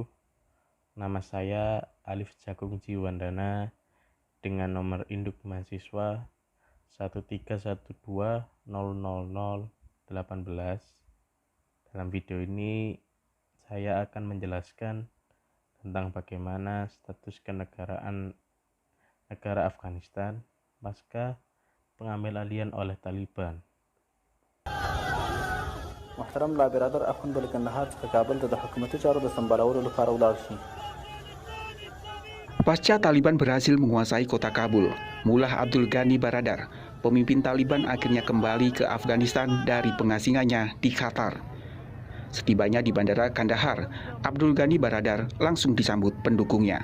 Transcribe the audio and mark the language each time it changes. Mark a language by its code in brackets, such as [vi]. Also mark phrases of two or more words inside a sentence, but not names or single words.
[id] Nama saya Alif Jagung Jiwandana dengan nomor induk mahasiswa 131200018. Dalam video ini saya akan menjelaskan tentang bagaimana status kenegaraan negara Afghanistan pasca pengambil alihan oleh Taliban. [ps] محترم لا برادر افغان بل کندهار څخه کابل ته د حکومتي چارو د سمبالولو لپاره ولاړ شي. [id] Pasca Taliban berhasil menguasai kota Kabul, Mullah Abdul Ghani Baradar, pemimpin Taliban akhirnya kembali ke Afghanistan dari pengasingannya di Qatar. Setibanya di Bandara Kandahar, Abdul Ghani Baradar langsung disambut pendukungnya.